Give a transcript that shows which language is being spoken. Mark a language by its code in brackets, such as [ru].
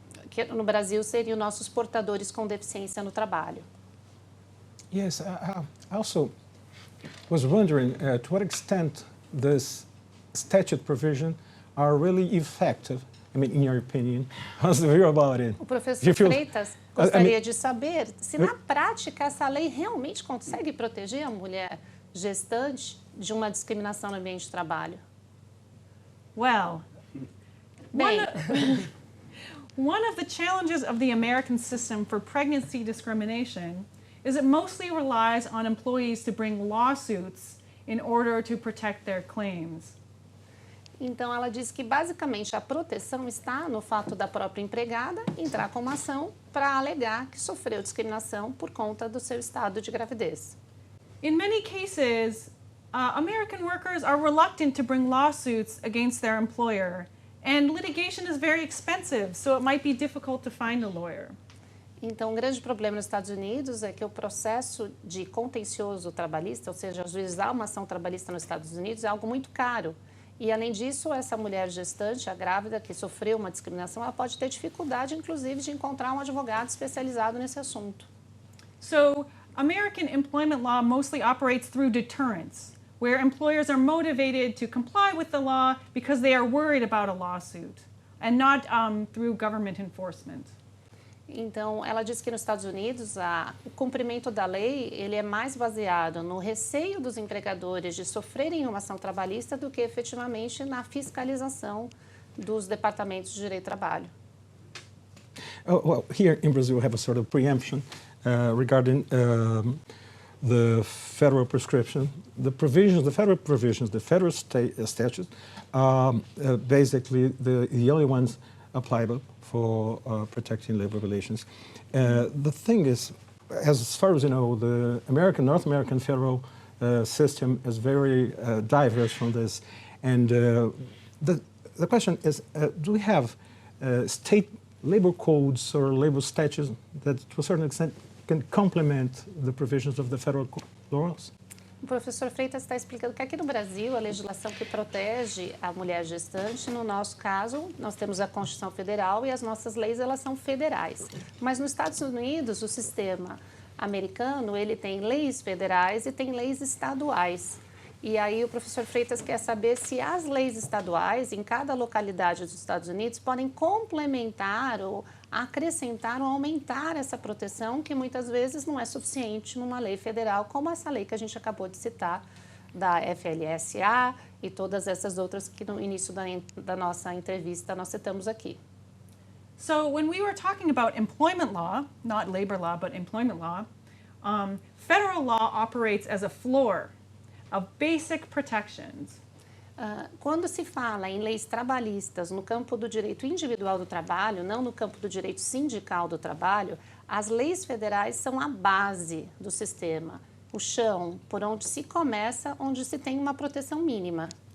[pt] que no Brasil seriam nossos portadores com deficiência no trabalho. [en] Yes, I also was wondering to what extent this statute provision are really effective, I mean, in your opinion. How's the view about it? [pt] O professor Freitas gostaria de saber se na prática essa lei realmente consegue proteger a mulher gestante de uma discriminação no ambiente de trabalho. [en] Well, [pt] Bem, [en] One of the challenges of the American system for pregnancy discrimination is it mostly relies on employees to bring lawsuits in order to protect their claims. [pt] então ela diz que basicamente a proteção está no fato da própria empregada entrar com uma ação para alegar que sofreu discriminação por conta do seu estado de gravidez. [en] In many cases, American workers are reluctant to bring lawsuits against their employer, and litigation is very expensive, so it might be difficult to find a lawyer. [pt] Então, um grande problema nos Estados Unidos é que o processo de contencioso trabalhista, ou seja, ajuizar uma ação trabalhista nos Estados Unidos, é algo muito caro. E, além disso, essa mulher gestante, a grávida, que sofreu uma discriminação, ela pode ter dificuldade, inclusive, de encontrar um advogado especializado nesse assunto. [en] So, American employment law mostly operates through deterrence, where employers are motivated to comply with the law because they are worried about a lawsuit, and not through government enforcement. [pt] Então, ela diz que nos Estados Unidos o cumprimento da lei ele é mais baseado no receio dos empregadores de sofrerem uma ação trabalhista do que efetivamente na fiscalização dos departamentos de direito do trabalho. [en] Well, here in Brazil, we have a sort of preemption regarding the federal prescription. The federal provisions, the federal statutes are basically the only ones applicable for protecting labor relations. The thing is, as far as you know, the North American federal system is very diverse from this. And the question is, do we have state labor codes or labor statutes that, to a certain extent, can complement the provisions of the federal laws? [pt] O professor Freitas está explicando que aqui no Brasil, a legislação que protege a mulher gestante, no nosso caso, nós temos a Constituição Federal e as nossas leis, elas são federais. Mas nos Estados Unidos, o sistema americano, ele tem leis federais e tem leis estaduais. E aí o professor Freitas quer saber se as leis estaduais, em cada localidade dos Estados Unidos, podem complementar ou acrescentar ou aumentar essa proteção que muitas vezes não é suficiente numa lei federal, como essa lei que a gente acabou de citar, da FLSA e todas essas outras que no início da nossa entrevista nós citamos aqui. [en] So when we were talking about employment law, not labor law, but employment law, federal law operates as a floor of basic protections. [pt] Quando se fala em leis trabalhistas no campo do direito individual do trabalho, não no campo do direito sindical do trabalho, as leis federais são a base do sistema, o chão por onde se começa, onde se tem uma proteção mínima.